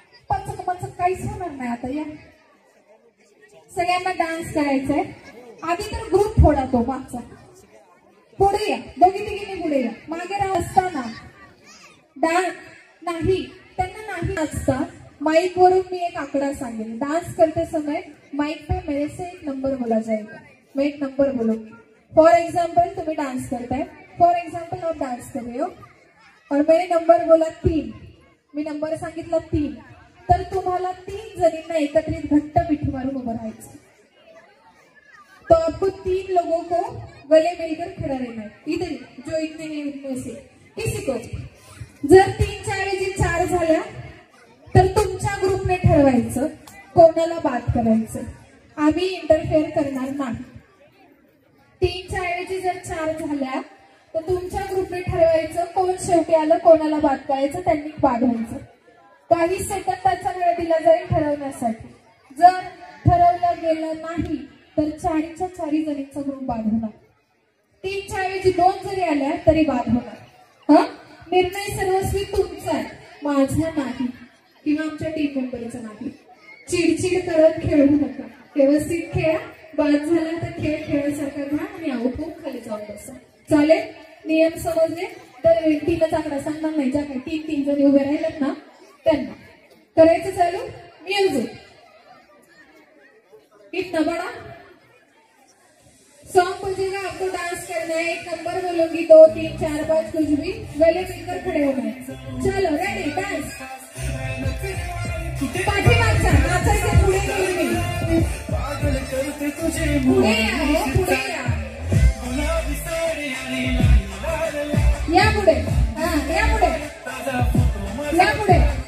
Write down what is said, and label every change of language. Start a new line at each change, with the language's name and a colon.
Marathi: पचक पचक काहीच होणार नाही आता. या सगळ्यांना डान्स करायचंय. आधी तर ग्रुप फोडा तो मागचा. पुढे या. दोघी तिघींनी पुढे या. मागे राहा. असताना डान्स नाही त्यांना नाही नाचता. माइक वरून मी एक आकडा सांगेल.
Hindi: डांस करते समय माइक पे मेरे से एक नंबर बोला जाएगा. मैं एक नंबर बोलूंगी. फॉर एग्जाम्पल तुम्हें डांस करता है. फॉर एग्जाम्पल आप डांस कर रहे हो और मैंने नंबर बोला 3.
Marathi: मी नंबर सांगितला 3 तर तुम्हाला 3 जणींना एकत्रित घट्ट मिठी मारून उभं राहायचं.
Hindi: तो आपको 3 लोगों को गले मिलकर खड़ा रहना है. इधर जो इतने हैं उनमें से किसी को.
Marathi: जर 3च्या ऐवजी 4 झाल्या तर तुमच्या ग्रुपने ठरवायचं कोणाला बात करायचं. आम्ही इंटरफेअर करणार नाही. साडी जर 4 झाल्या तर तुमच्या ग्रुपने ठरवायचं कोण शेवटी आलं कोणाला बाद करायचं, त्यांनी बाद व्हायचं. काही सेकंदाचा वेळ दिला जाईल ठरवण्यासाठी. जर ठरवलं गेलं नाही तर 4च्या 4 जणींचा ग्रुप बाद होणार. 3च्या ऐवजी 2 जरी आल्या तरी बाद होणार. हा निर्णय सर्वस्वी तुमचा आहे, माझा नाही किंवा आमच्या टीम मेंबरचा नाही. चिडचिड करत खेळू नका, व्यवस्थित खेळा. बाद झाला तर खेळ खेळासारखा घ्या आणि आउट होऊन खाली जाऊन बसा. चालेल? नियम समजले? तर 3च आकडा सांगणार नाही. ज्या काही 3 जणी उभे राहिलेत ना त्यांना करायचं चालू.
Hindi: म्युझिक इतना बड़ा सॉन्ग बजेगा, आपको डांस करना है. 1 नंबर बोलूंगी, 2 3 4 5 कुछ भी, गले मिलकर खड़े होना है. चलो रेडी डांस.
Marathi: पाठीमागचा नाचायचं, पुढे गेली मी. पुढे या, पुढे या. या पुढे, हा या पुढे, या पुढे.